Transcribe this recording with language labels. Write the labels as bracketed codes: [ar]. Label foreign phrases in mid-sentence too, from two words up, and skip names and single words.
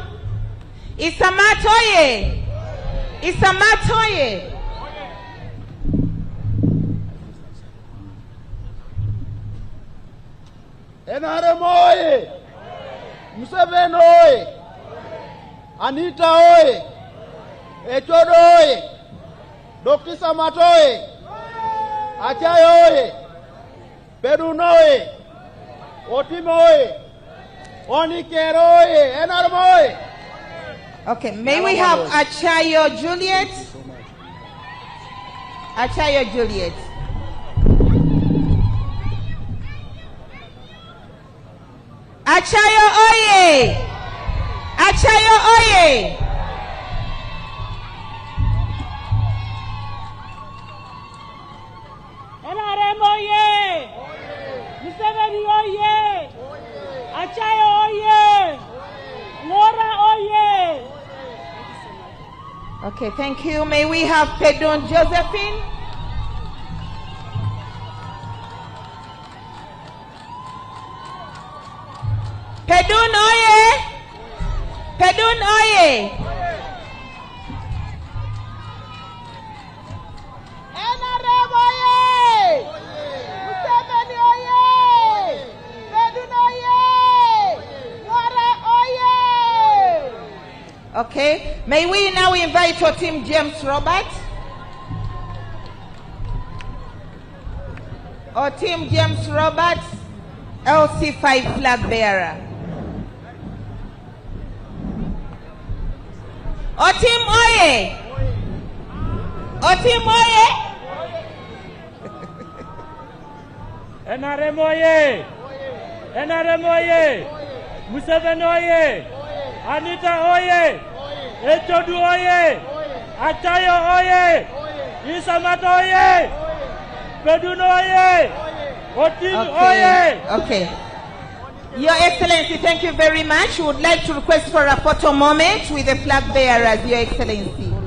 [en] Isamat oye. Isamat oye. NRM oye. Museveni oye. Anita oye. Echodo oye. Dr. Isamat oye. Achayo oye. Pedun oye. Otim oye. Okay, may we have Achayo Juliet? Achayo Juliet. Achayo oye! Achayo oye! NRM oye! Museveni oye! Achayo oye! Ngora oye! Okay, thank you. May we have Pedon Josephine? Pedun oye! Pedun oye! NRM oye! Museveni oye! Pedun oye! Ngora oye! Okay, may we now invite Otim James Robert? Otim James Robert, LC5 flag bearer. Otim oye! Otim oye! NRM oye! NRM oye! Museveni oye! Anita oye! Echodu oye! Achayo oye! Isamat oye! Pedun oye! Otim oye! Okay. Your Excellency, thank you very much. We would like to request for a photo moment with the flag bearers, Your Excellency.